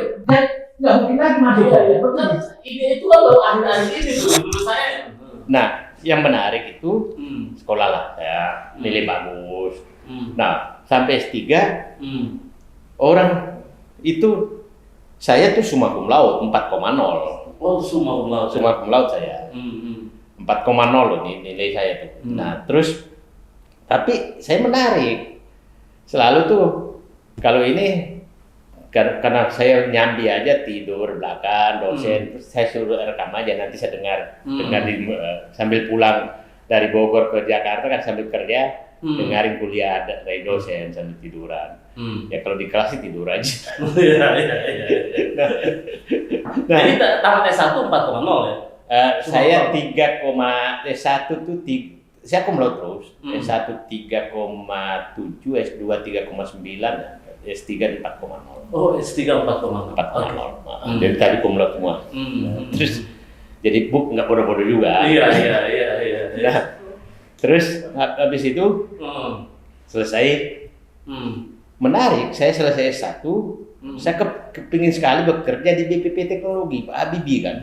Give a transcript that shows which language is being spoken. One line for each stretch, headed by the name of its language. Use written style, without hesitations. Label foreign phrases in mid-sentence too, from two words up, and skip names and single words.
Indonesian: Nggak mungkin lagi masuk saya. Ide itu kan baru akhir-akhir ini tuh menurut saya. Nah, yang menarik itu sekolah lah, ya nilai bagus. Nah, sampai S3 orang itu saya tuh
Latin: summa cum laude
Indonesian: 4,0.
Latin: Oh, summa cum laude. Summa cum laude
Indonesian: saya. 4,0 loh nilai saya tuh. Nah, terus tapi saya menarik. Selalu tuh kalau ini karena saya nyambi aja tidur belakang dosen, terus saya suruh rekam aja, nanti saya dengar sambil pulang dari Bogor ke Jakarta kan sambil kerja, dengarin kuliah dari dosen sambil tiduran. Ya kalau di kelas sih tidur aja. Jadi tamat S1 4,0 ya? Saya 3,1 tuh saya
Latin: cum laude
Indonesian: terus. S1 3,7, S2 3,9. S3 di 4,0. Oh, S3 4,0. 4,0. Jadi tadi
Latin: cum laude
Indonesian: semua. Terus jadi nggak bodoh-bodoh juga. Iya. Nah, terus habis itu selesai. Menarik, saya selesai S1, saya kepingin sekali bekerja di BPP Teknologi, Pak Habibie kan.